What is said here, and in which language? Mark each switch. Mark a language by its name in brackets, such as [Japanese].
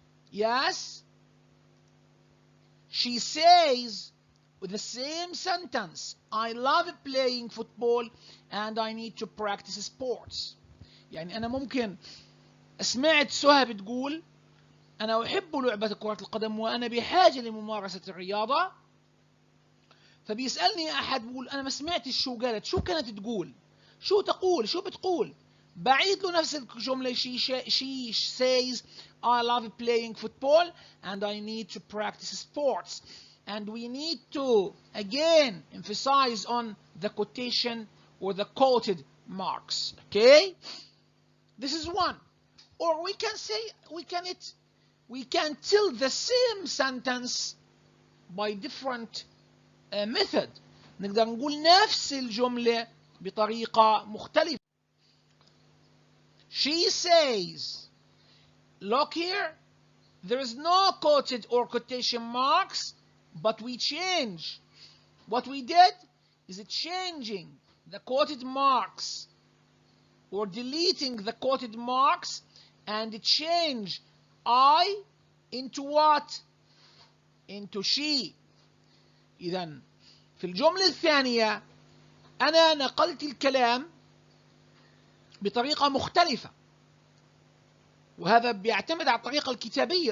[English] Yes, she says with the same sentence, I love playing football and I need to practice sports. [Arabic] يعني أنا ممكن سمعت سهى بتقول أنا أحب لعبة كرة القدم وأنا بحاجة لممارسة الرياضة. فبيسألني أحد بقول أنا ما سمعتش شو قالت، شو كانت تقول؟ شو تقول؟ شو بتقول؟ بعيد له نفس الجملة. [English] She says I love playing football and I need to practice sports. And we need to again emphasize on the quotation or the quoted marks. Okay? This is one. Or we can say we can tell the same sentence by different method. نقدر نقول نفس الجملة بطريقة مختلفة. She says, look here, there is no quoted or quotation marks, but we change. What we did is changing the quoted marks or deleting the quoted marks and change I into what? Into she. [Arabic] إذن في في الجملة الثانية أنا نقلت الكلام بطريقة مختلفة، وهذا بيعتمد على الطريقة الكتابية.